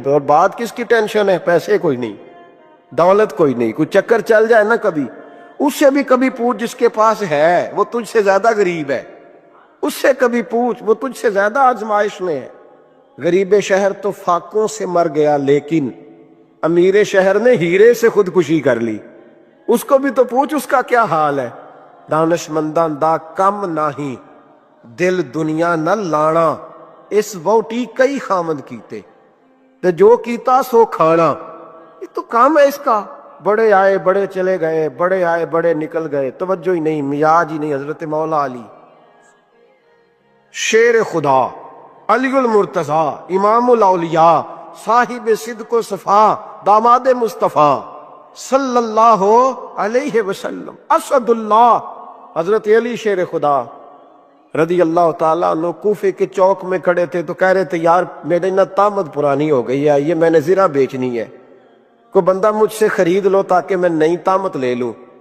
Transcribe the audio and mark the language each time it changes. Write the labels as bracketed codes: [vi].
[ur] اور بات کس کی ٹینشن ہے؟ پیسے کوئی نہیں, دولت کوئی نہیں, کوئی چکر چل جائے نا کبھی, اس سے بھی کبھی پوچھ جس کے پاس ہے وہ تجھ سے زیادہ غریب ہے, اس سے کبھی پوچھ وہ تجھ سے زیادہ آزمائش میں ہے. غریب شہر تو فاقوں سے مر گیا, لیکن امیر شہر نے ہیرے سے خودکشی کر لی, اس کو بھی تو پوچھ اس کا کیا حال ہے. [pa] دانش منداں دا کم نہیں, دل دنیا نہ لانا, اس ووٹی کئی خامد کیتے, تے جو کیتا سو کھانا. [ur] یہ تو کام ہے اس کا, بڑے آئے بڑے چلے گئے, بڑے آئے بڑے نکل گئے, توجہ ہی نہیں, مزاج ہی نہیں. حضرت مولا علی شیر خدا, علی المرتضی, امام الاولیاء, صاحب صدق و صفا, داماد مصطفیٰ صلی اللہ علیہ وسلم, اسد اللہ, حضرت علی شیر خدا رضی اللہ تعالیٰ عنہ کوفے کے چوک میں کھڑے تھے, تو کہہ رہے تھے یار میرے نا طامت پرانی ہو گئی ہے, یہ میں نے زرہ بیچنی ہے, کوئی بندہ مجھ سے خرید لو تاکہ میں نئی طامت لے لوں.